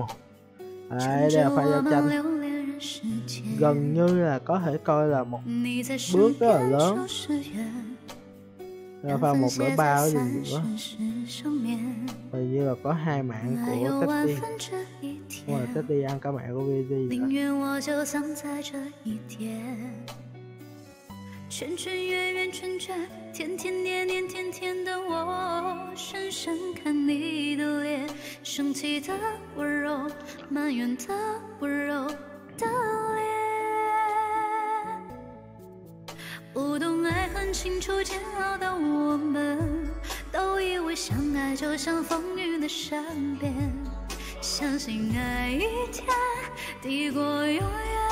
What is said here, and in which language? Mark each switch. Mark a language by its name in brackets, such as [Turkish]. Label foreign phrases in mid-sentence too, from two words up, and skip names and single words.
[Vietnamese] Đấy, đây là pha giao tranh. Gần như là có thể coi là một bước rất là lớn. Đây là pha 1-3 ở đường giữa. Hình như là có 2 mạng của Teddy. Nhưng mà Teddy ăn cả mạng của VG rồi. [Chinese] 圈圈圆圆圈圈，天天年年天天的我，深深看你的脸，生气的温柔，埋怨的温柔的脸。不懂爱恨清楚煎熬的我们，都以为相爱就像风雨的善变，相信爱一天抵过永远。